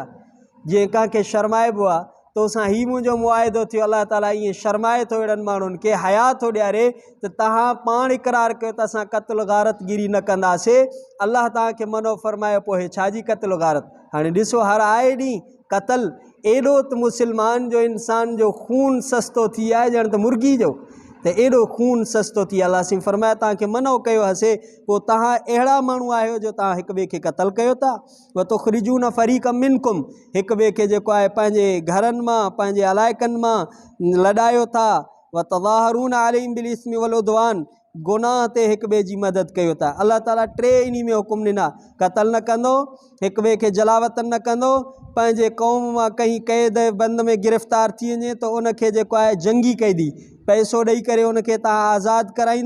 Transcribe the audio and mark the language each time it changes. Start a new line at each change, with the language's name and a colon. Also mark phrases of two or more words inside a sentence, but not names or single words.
Sindhi: जीअं कंहिंखे शर्माइबो आहे तोसां ही मुंहिंजो मुआइदो थियो, अल्लाह ताला ईअं शर्माए थो अहिड़नि माण्हुनि खे, हया थो ॾियारे त तव्हां पाण इक़रार कयो त असां क़त्ल गारतगिरी न कंदासीं, अल्लाह तव्हांखे मनो फरमायो, पोइ हे छाजी क़त्ल गारत। हाणे ॾिसो हर आए ॾींहुं क़तल, एॾो त मुस्लमान जो इंसान जो खून सस्तो थी आहे ॼण त मुर्गी जो, त एॾो खून सस्तो थी। अल्लाह सिंह फरमाया तव्हांखे मनो कयो हसे, पोइ तव्हां अहिड़ा माण्हू आहियो जो तव्हां हिक ॿिए खे क़तल कयो था।
Arabic: وتخرجون فريقا منكم,
Sindhi: हिक ॿिए खे जेको आहे पंहिंजे घरनि मां, पंहिंजे इलाइक़नि मां लॾायो था।
Arabic: وتظاهرون عليهم بالإثم والعدوان,
Sindhi: गुनाह ते हिक ॿिए जी मदद कयो था। अल्लाह ताला टे इन में हुकुम ॾिना, क़तल न कंदो, हिक ॿिए खे जलावतन न कंदो, पंहिंजे क़ौम मां कहीं क़ैद बंद में गिरफ़्तार थी वञे त उनखे जेको आहे जंगी कैदी पैसो ॾेई करे उनखे तव्हां आज़ादु कराईंदो।